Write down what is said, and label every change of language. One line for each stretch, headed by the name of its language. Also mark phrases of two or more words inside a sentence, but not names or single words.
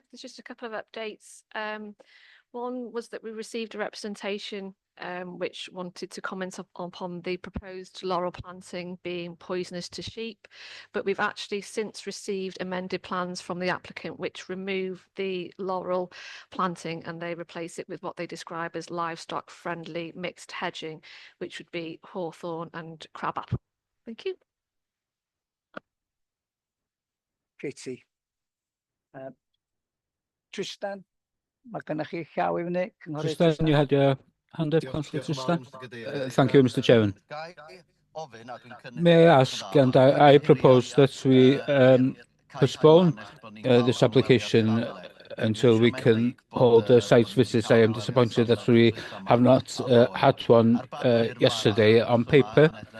English: There's just a couple of updates. One was that we received a representation which wanted to comment upon the proposed laurel planting being poisonous to sheep, but we've actually since received amended plans from the applicant which remove the laurel planting and they replace it with what they describe as livestock friendly mixed hedging, which would be hawthorn and crabapple. Thank you. Katie.
Welsh: Tristan, mae gennych chi llaw i fyny? Cynghorydd Tristan,
English: you had your hand up, Councillor Tristan. Thank you, Mr. Chairman. May I ask, and I propose that we postpone this application until we can hold a site visit. I am disappointed that we have not had one yesterday on paper.